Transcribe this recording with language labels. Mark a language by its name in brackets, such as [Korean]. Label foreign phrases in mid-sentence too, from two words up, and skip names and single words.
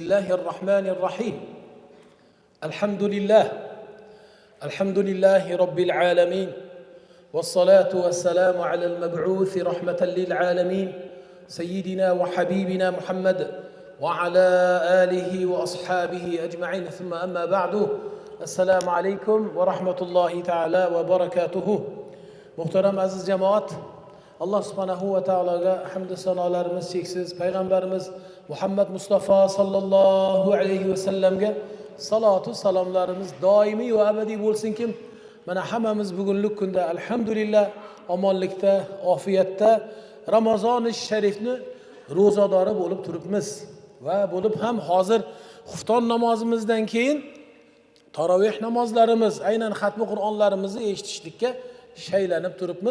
[Arabic] الرحمن الرحيم الحمد لله رب العالمين والصلاة والسلام على المبعوث رحمة للعالمين سيدنا وحبيبنا محمد وعلى آله وأصحابه أجمعين ثم أما بعد السلام عليكم ورحمة الله تعالى وبركاته. [Uzbek] Muhtaram aziz jamoat, Allah [Arabic] سبحانه وتعالى [Uzbek] hamd sanolarimiz cheksiz, payg'ambarimiz Muhammad Mustafa [Arabic] صلى الله عليه وسلم [Uzbek] salatu salomlarimiz doimiy va abadiy bo'lsinki, mana hammamiz bugunlik kunda alhamdulillah omonlikda, ofiyatda Ramazon-i Sharifni ro'zadori bo'lib turibmiz va bo'lib ham hozir xufton namozimizdan keyin taroveh namozlarimiz, aynan xatmi Qur'onlarimizni eshitishlikka shaylanib turibmiz.